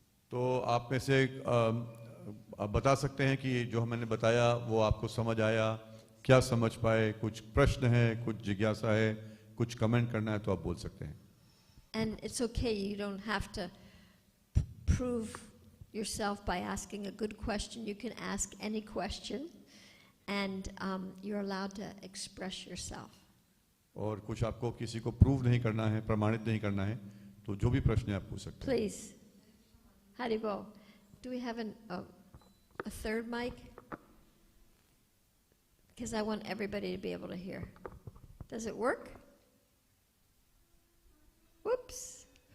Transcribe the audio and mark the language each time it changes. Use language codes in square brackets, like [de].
[hi] तो आप में से आप बता सकते हैं कि जो मैंने बताया वो आपको समझ आया, क्या समझ पाए, कुछ प्रश्न है, कुछ जिज्ञासा है, कुछ कमेंट करना है तो आप बोल सकते हैं. [en] And it's okay, you don't have to prove yourself by asking a good question. You can ask any question, and you're allowed to express yourself. [hi] और कुछ आपको किसी को प्रूव नहीं करना है, प्रमाणित नहीं करना है, तो जो भी प्रश्न आप पूछ सकते हैं. [en] Please. Haribo, do we have a third mic? Because I want everybody to be able to hear. Does it work? Whoops.